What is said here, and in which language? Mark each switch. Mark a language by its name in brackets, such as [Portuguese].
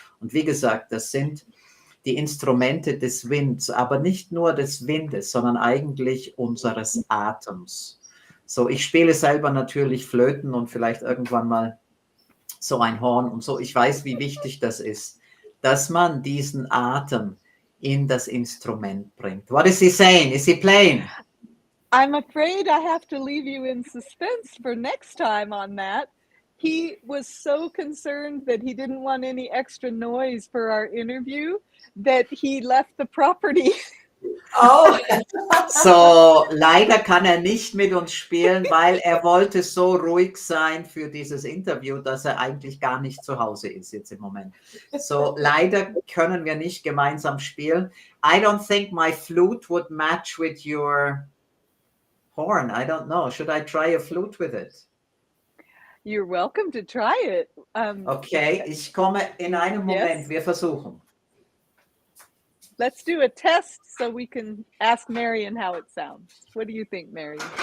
[German] Und wie gesagt, das sind die Instrumente des Winds, aber nicht nur des Windes, sondern eigentlich unseres Atems. So, ich spiele selber natürlich Flöten und vielleicht irgendwann mal so ein Horn und so. Ich weiß, wie wichtig das ist, dass man diesen Atem in das Instrument bringt. [English] What is he saying? Is he playing? I'm afraid I have to leave you in suspense for next time on that. He was so concerned that he didn't want any extra noise for our interview that he left the property. Oh. [German] So, leider kann er nicht mit uns spielen, weil er wollte so ruhig sein für dieses Interview, dass er eigentlich gar nicht zu Hause ist jetzt im Moment. So, leider können wir nicht gemeinsam spielen. [English] I don't think my flute would match with your horn. I don't know. Should I try a flute with it? You're welcome to try it. [German] Okay, ich komme in einem Moment. Wir versuchen. [English] Let's do a test so we can ask Marion how it sounds. What do you think, Marion?